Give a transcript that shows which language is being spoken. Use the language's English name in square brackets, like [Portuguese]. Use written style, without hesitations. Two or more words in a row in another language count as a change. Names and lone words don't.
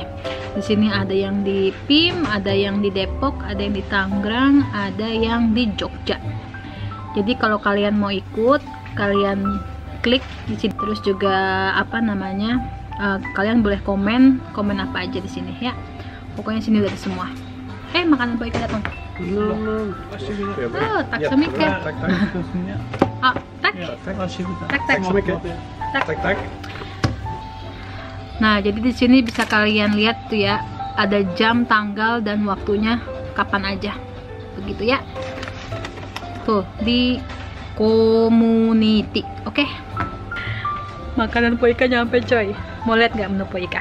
[Indonesian] Di sini ada yang di PIM, ada yang di Depok, ada yang di Tangerang, ada yang di Jogja. Jadi kalau kalian mau ikut, kalian klik di sini. Terus juga kalian boleh komen apa aja di sini ya. Pokoknya sini udah ada semua. Makanan Poika datang. No, [Swedish] Oh, tack så mycket. Tack. [Indonesian] Nah, jadi di sini bisa kalian lihat tuh ya, ada jam, tanggal, dan waktunya kapan aja. Begitu ya. Tuh, di community. Oke. Makanan Poika nyampe coy. Mau lihat nggak menu Poika?